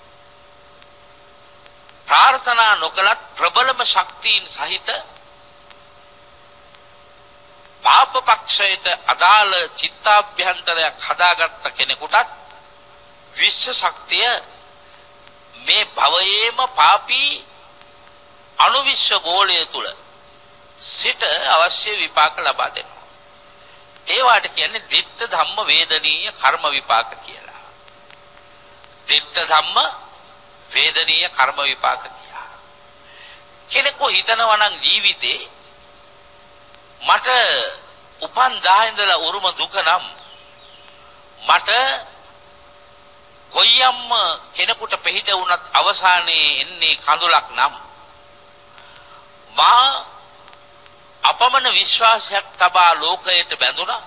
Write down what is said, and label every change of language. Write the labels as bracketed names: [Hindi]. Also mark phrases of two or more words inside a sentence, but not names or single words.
[Sinhala] ප්‍රාර්ථනා නොකලත් ප්‍රබලම ශක්තියින් සහිත පාප පක්ෂයට අදාළ චිත්තාභ්‍යන්තරයක් හදාගත්ත කෙනෙකුටත් විශ්ව ශක්තිය මේ භවයේම පාපී අනුවිශ්ව ගෝලය තුල සිට අවශ්‍ය විපාක ලබා දෙනවා. ඒවට කියන්නේ [Pali] ditta dhamma වේදනීය [Sinhala] කර්ම විපාක කියලා. [Pali] ditta dhamma වේදනීය [Sinhala] කර්ම විපාක කියලා. කෙනෙකු හිතනවා නම් ජීවිතේ මට උපන් දා ඉඳලා උරුම දුක නම් මට කොයියම්ම කෙනෙකුට පිට වුණත් අවසානයේ එන්නේ කඳුලක් නම් මා අපමණ විශ්වාසයක් තබා ලෝකයට බැඳුණා.